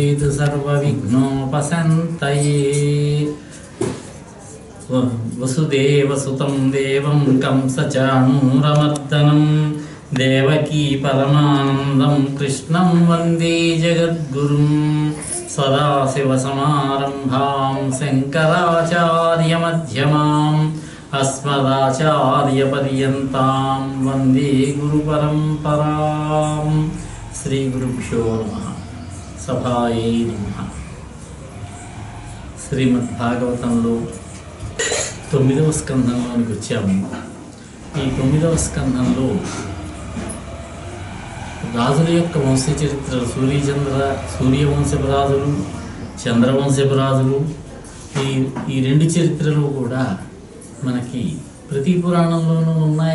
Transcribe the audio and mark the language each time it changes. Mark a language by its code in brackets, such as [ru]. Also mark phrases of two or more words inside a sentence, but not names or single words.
[sa] सर्वविघ्नोपशान्तये वसुदेवसुतं देवं कंसचाणूरमर्दनं देवकी परमानन्दं कृष्णं वन्दे जगद्गुरुं सदाशिवसमारम्भां शङ्कराचार्यमध्यमाम् अस्मदाचार्यपर्यन्तां वन्दे गुरुपरम्परां श्रीगुरुभ्यो नमः सभायै नमः। [te] శ్రీమద్భాగవతంలో 9వ స్కంధంలోనికి వచ్చాము. ఈ 9వ స్కంధంలో రాజుల యొక్క వంశ చరిత్రలు సూర్యవంశపు రాజులు, చంద్రవంశపు రాజులు, ఈ రెండు చరిత్రలు కూడా మనకి ప్రతి పురాణంలోనూ ఉన్నాయి.